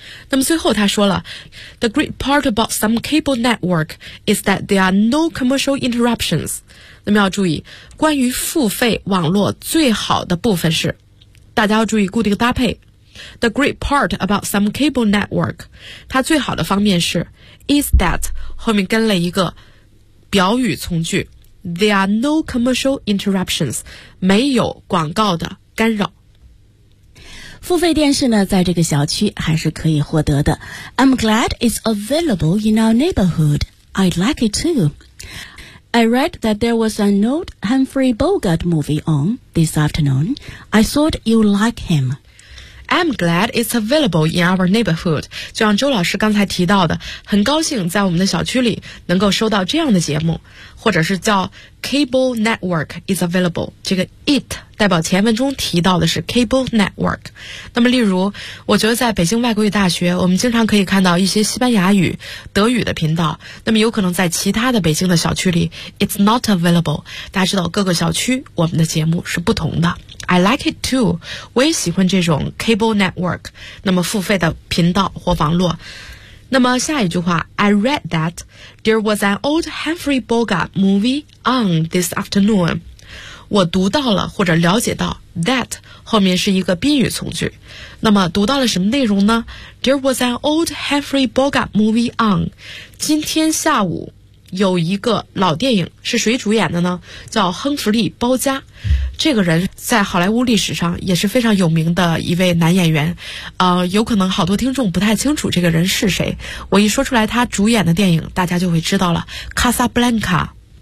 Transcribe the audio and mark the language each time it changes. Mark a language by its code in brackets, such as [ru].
[zh] 那么最后他说了 [en] The great part about some cable network is that there are no commercial interruptions, [zh] 那么要注意关于付费网络最好的部分是，大家要注意固定搭配 [en] The great part about some cable network, [zh] 它最好的方面是is that, 后面跟了一个表语从句 [en] there are no commercial interruptions, [zh] 没有广告的干扰。付费电视呢在这个小区还是可以获得的。 [en] I'm glad it's available in our neighborhood. I'd like it too. I read that there was an old Humphrey Bogart movie on this afternoon. I thought you'd like him. I'm glad it's available in our neighborhood. [zh] 就像周老师刚才提到的，很高兴在我们的小区里能够收到这样的节目，或者是叫 cable network is available. 这个 it 代表前文中提到的是 cable network. 那么例如，我觉得在北京外国语大学，我们经常可以看到一些西班牙语、德语的频道，那么有可能在其他的北京的小区里 [en] it's not available. [zh] 大家知道各个小区我们的节目是不同的。 [en] I like it too. [zh] 我也喜欢这种 cable network. 那么付费的频道或网络。那么下一句话 [en] I read that there was an old Humphrey Bogart movie on this afternoon. [zh] 我读到了或者了解到 that 后面是一个宾语从句。那么读到了什么内容呢 [en] There was an old Humphrey Bogart movie on. [zh] 今天下午有一个老电影是谁主演的呢叫亨弗利·包加这个人在好莱坞历史上也是非常有名的一位男演员有可能好多听众不太清楚这个人是谁我一说出来他主演的电影大家就会知道了卡萨布兰卡